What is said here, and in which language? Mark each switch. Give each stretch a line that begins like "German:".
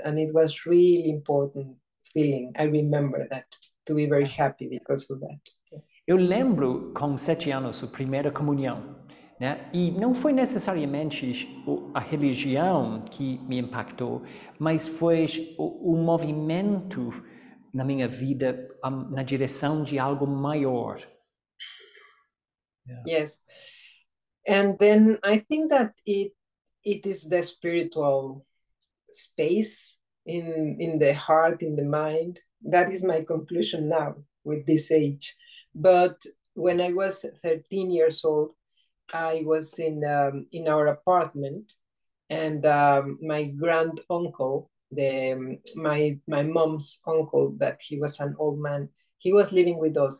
English: And it was really important feeling. I remember that, to be very happy because of that.
Portuguese: Eu lembro com 7 anos a primeira comunhão, né? E não foi necessariamente a religião que me impactou, mas foi o movimento na minha vida na direção de algo maior.
English: Yeah. Yes. And then I think that it is the spiritual space in the heart, in the mind. That is my conclusion now with this age. But when I was 13 years old, I was in our apartment, and my grand uncle, my mom's uncle, that he was an old man, he was living with us.